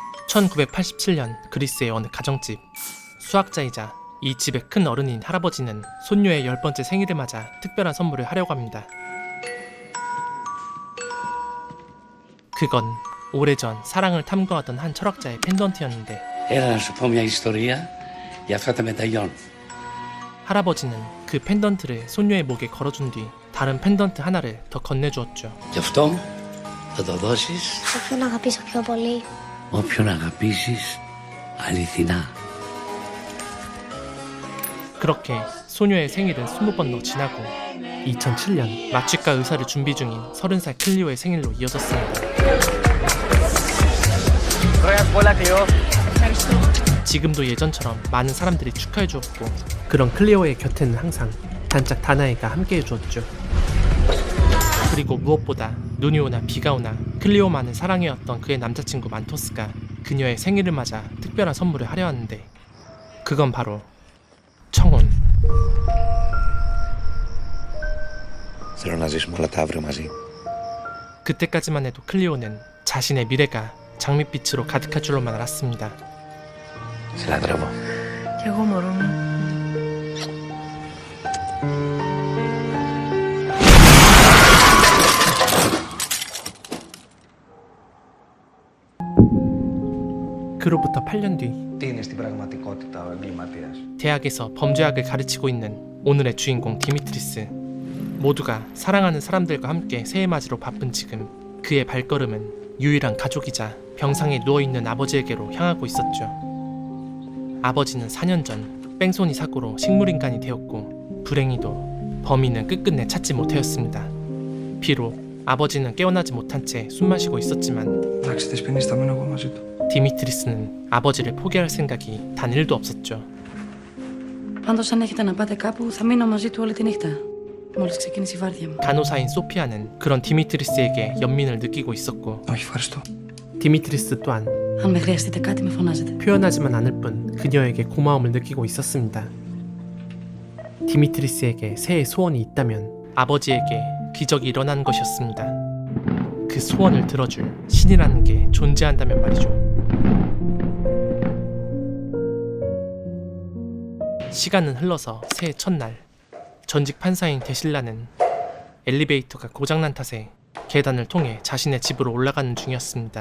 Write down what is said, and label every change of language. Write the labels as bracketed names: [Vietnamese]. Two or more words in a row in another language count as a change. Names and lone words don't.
[Korean] 1987년 그리스의 어느 가정집. 수학자이자 이 집의 큰 어른인 할아버지는 손녀의 10번째 생일을 맞아 특별한 선물을 하려고 합니다. 그건 오래전 사랑을 탐구하던 한 철학자의 펜던트였는데, [Greek] Έλα να σου πω μια ιστορία για αυτά τα μεταλλιών. [Korean] 할아버지는 그 펜던트를 손녀의 목에 걸어준 뒤 다른 펜던트 하나를 더 건네주었죠. [Greek] Γι' αυτό θα το δώσεις Σε ποιον αγαπήσω πιο πολύ? όποιον αγαπήσεις αληθινά. [Korean] 그렇게 소녀의 생일은 20번 더 지나고 2007년 마취과 의사를 준비 중인 30살 클리오의 생일로 이어졌습니다. 지금도 예전처럼 많은 사람들이 축하해 주었고, 그런 클리오의 곁에는 항상 단짝 다나이가 함께 해주었죠. 그리고 무엇보다 눈이 오나 비가 오나 클리오만을 사랑해왔던 그의 남자친구 만토스가 그녀의 생일을 맞아 특별한 선물을 하려 하는데, 그건 바로 청혼. [Greek] Θέλω να ζήσουμε όλα τα αύριο μαζί. [Korean] 그때까지만 해도 클리오는 자신의 미래가 장밋빛으로 가득할 줄로만 알았습니다. [Greek] Σε λατρεύω. Κι εγώ μωρό μου. [Korean] 그로부터 8년 뒤, [Greek] Τι είναι στην πραγματικότητα ο εγκληματίας? [Korean] 대학에서 범죄학을 가르치고 있는 오늘의 주인공 디미트리스. 모두가 사랑하는 사람들과 함께 새해 맞이로 바쁜 지금, 그의 발걸음은 유일한 가족이자 병상에 누워있는 아버지에게로 향하고 있었죠. 아버지는 4년 전 뺑소니 사고로 식물인간이 되었고, 불행히도 범인은 끝끝내 찾지 못하였습니다. 비록 아버지는 깨어나지 못한 채 숨마시고 있었지만, [Greek] Εντάξει, Δεσποινή, θα μείνω εγώ μαζί του. [Korean] 디미트리스는 아버지를 포기할 생각이 단 1도 없었죠. [Greek] Πάντως αν έχετε να πάτε κάπου θα μείνω μαζί του όλη τη νύχτα. μόλις ξεκίνησε η βάρδια μου. [Korean] 간호사인 소피아는 그런 디미트리스에게 연민을 느끼고 있었고, [Greek] Όχι, ευχαριστώ. [Korean] 디미트리스 또한 [Greek] Αν με χρειαστείτε κάτι με φωνάζετε. [Korean] 표현하지만 않을 뿐 그녀에게 고마움을 느끼고 있었습니다. 디미트리스에게 새해 소원이 있다면 아버지에게 기적이 일어나는 것이었습니다. 그 소원을 들어줄 신이라는 게 존재한다면 말이죠. 시간은 흘러서 새해 첫날, 전직 판사인 데실라는 엘리베이터가 고장난 탓에 계단을 통해 자신의 집으로 올라가는 중이었습니다.